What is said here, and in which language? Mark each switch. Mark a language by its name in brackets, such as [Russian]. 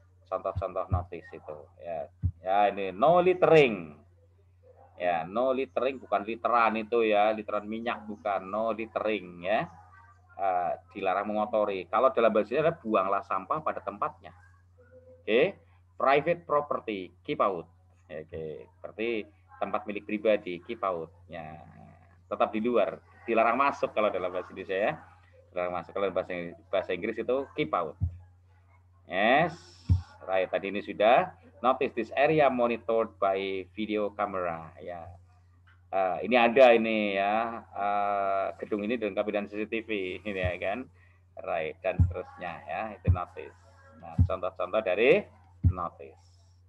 [Indonesian] Contoh-contoh notice itu ya. Ya, ini [English] no littering. [Indonesian] Ya, [English] no littering [Indonesian] bukan literan itu ya, literan minyak bukan, no littering ya. Dilarang mengotori. Kalau dalam bahasa Indonesia ada buanglah sampah pada tempatnya. Oke. [English] Private property, keep out. [Indonesian] Oke, berarti tempat milik pribadi, [English] keep out. [Indonesian] Ya, tetap di luar, dilarang masuk kalau dalam bahasa Indonesia ya. Dilarang masuk. Kalau bahasa Inggris itu [English] keep out. Yes, right. [Indonesian] Tadi ini sudah. [English] Notice this area monitored by video camera. [Indonesian] Ya, ini ada ini ya. Gedung ini dilengkapi dengan CCTV, ini ya kan. Right, dan seterusnya ya. Itu notice. Nah, contoh-contoh dari notice.